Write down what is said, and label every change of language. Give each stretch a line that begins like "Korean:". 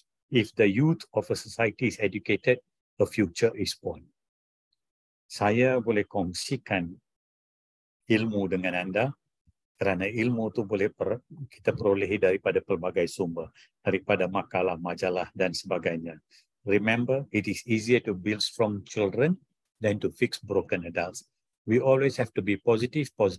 English: If the youth of a society is educated, the future is born.
Malay: Saya boleh kongsikan ilmu dengan anda, kerana ilmu itu boleh kita perolehi daripada pelbagai sumber, daripada makalah, majalah dan sebagainya.
English: Remember, it is easier to build strong children than to fix broken adults. We always have to be positive.